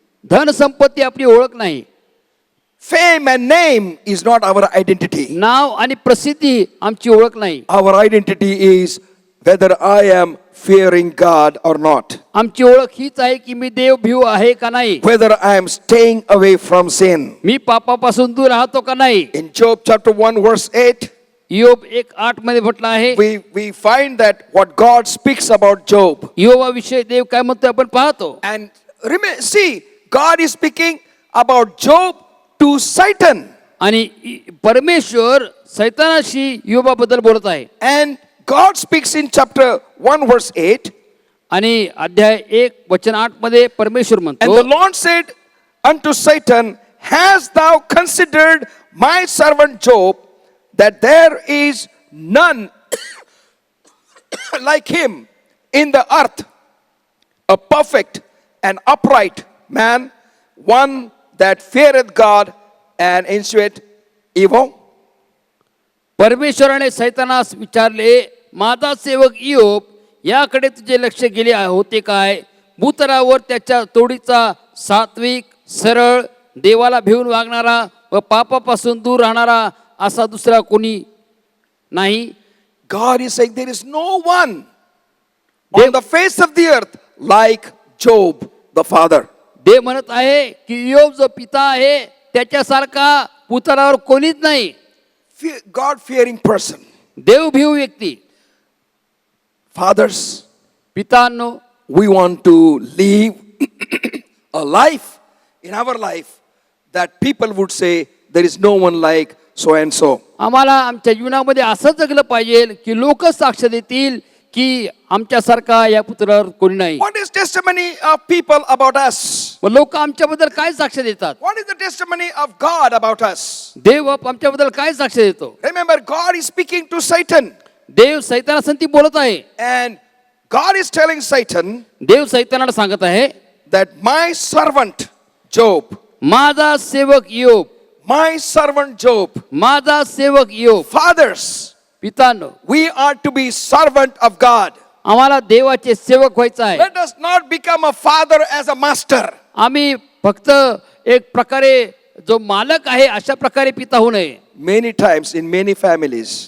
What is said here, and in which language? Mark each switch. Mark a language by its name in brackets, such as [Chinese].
[Marathi] धन संपत्ती आपली ओळख नाही. [English] Fame and name is not our identity. [Marathi] नाव आणि प्रसिद्धी आमची ओळख नाही. [English] Our identity is whether I am fearing God or not. [Marathi] आमची ओळख हीच आहे की मी देव भिव आहे का नाही, [English] Whether I am staying away from sin. [Marathi] मी पापापासून दूर राहतो का नाही. [English] In Job chapter 1 verse 8, [Marathi] योब 1:8 मध्ये म्हटलं आहे. [English] we find that what God speaks about Job. [Marathi] योबाविषयी देव काय म्हणतो आपण पाहतो. [English] And see, God is speaking about Job to Satan. [Marathi] आणि परमेश्वर सैतानाशी योबाबद्दल बोलत आहे. [English] And God speaks in chapter 1 verse 8. [Marathi] आणि अध्याय 1:8 मध्ये परमेश्वर [English] And [Marathi] म्हणतो, [English] the Lord said unto Satan, hast thou considered my servant Job, that there is none like him in the earth, a perfect and upright man, one that feareth God and escheweth evil? [Marathi] परमेश्वराने सैतानास विचारले, माझा सेवक इयोब याकडे तुझे लक्ष गेले होते काय. भूतलावर त्याच्या तोडीचा सात्विक सरळ देवाला भिवून वागणारा व पापापासून दूर राहणारा असा दुसरा कोणी नाही. [English] God is saying there is no one on the face of the earth like Job the father. [Marathi] देव म्हणत आहे की इयोब जो पिता आहे त्याच्यासारखा भूतलावर कोणीच नाही. [English] God fearing person. [Marathi] देवभीव व्यक्ती. [English] Fathers, [Marathi] पितांनो, [English] we want to live a life in our life that people would say there is no one like so and so. [Marathi] आम्हाला आमच्या जीवनामध्ये असं जगलं पाहिजे की लोक साक्ष देतील की आमच्यासारखा या पुतळ्यावर कोणी नाही. [English] What is testimony of people about us? [Marathi] मग लोक आमच्याबद्दल काय साक्ष देतात? [English] What is the testimony of God about us? [Marathi] देव आमच्याबद्दल काय साक्ष देतो? [English] Remember, God is speaking to Satan, [Marathi] देव सैतानासंती बोलत आहे. [English] and God is telling Satan [Marathi] देव सैतानाला सांगत आहे, [English] that my servant Job, [Marathi] माझा सेवक योब, [English] my servant Job, [Marathi] माझा सेवक योब. [English] fathers, [Marathi] पितांनो, [English] we are to be servant of God. [Marathi] आम्हाला देवाचे सेवक व्हायचं आहे. [English] Let us not become a father as a master. [Marathi] आम्ही फक्त एक प्रकारे जो मालक आहे अशा प्रकारे पिता होऊ नये. [English] Many times in many families,